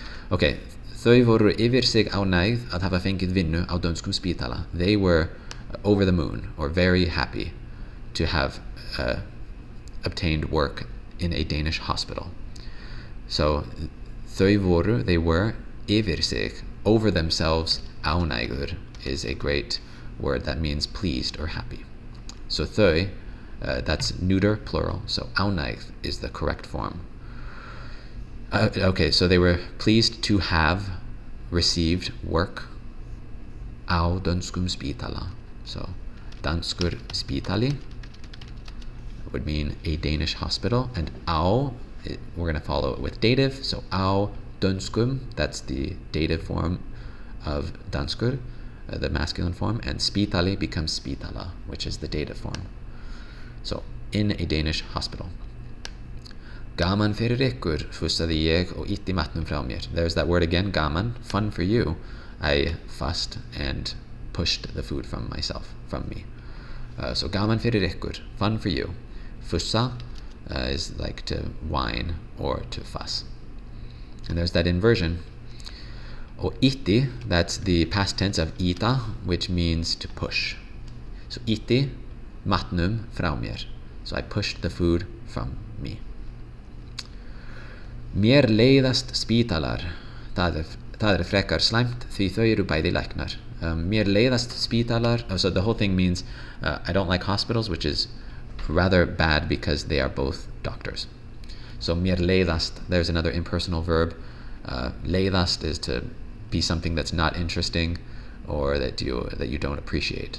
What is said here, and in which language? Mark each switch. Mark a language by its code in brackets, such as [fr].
[is] Okay, þau voru yfir sig ánægð að hafa fengið vinnu á dönskum spítala. [en] They were over the moon, or very happy to have obtained work in a Danish hospital. So [is] þau voru, [en] they were, [is] yfir sig, [en] over themselves, ánægður is a great word that means pleased or happy. So þau, that's neuter plural, so ánægð is the correct form. Okay, so they were pleased to have received work [is] á dönskum spítala. [en] So [is] danskur spítali [en] would mean a Danish hospital, and á, we're going to follow it with dative, so [is] á dönskum, [en] that's the dative form of danskur, the masculine form, and spítali becomes spítala, which is the dative form. So, in a Danish hospital. [is] Gaman fyrir ykkur, fussaði ég og ýtti matnum frá mér. [en] There's that word again, gaman, fun for you. I fussed and pushed the food from me. So [is] gaman fyrir ykkur, [en] fun for you. Fussa is like to whine or to fuss. And there's that inversion. [is] Og ýtti, [en] that's the past tense of ýta, which means to push. So [is] ýtti matnum frá mér. [en] So I pushed the food from me. [is] Mér leiðast spítalar. Það frekar slæmt því þau eru bæði læknar. Mér leiðast spítalar. [en] So the whole thing means I don't like hospitals, which is rather bad because they are both doctors. So [is] mér leiðast, [en] there's another impersonal verb. Leiðast is to be something that's not interesting or that you don't appreciate.